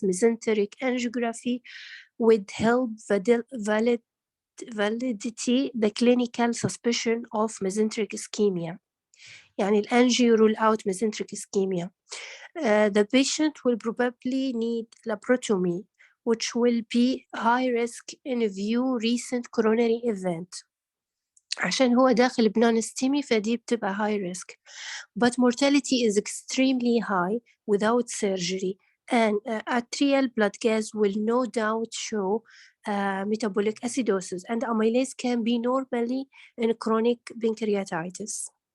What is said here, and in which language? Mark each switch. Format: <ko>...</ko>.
<en>Mesenteric angiography would help validity the clinical suspicion of mesenteric ischemia.</en> <ar>يعني الأنجيو</ar> <en>rule out mesenteric ischemia. The patient will probably need laparotomy, which will be high risk in view recent coronary event.</en> <ar>عشان هو داخل بنون-STEMI فدي بتبقى high risk.</ar> <en>But mortality is extremely high without surgery, and arterial blood gas will no doubt show metabolic acidosis, and amylase can be normally in chronic pancreatitis.</en>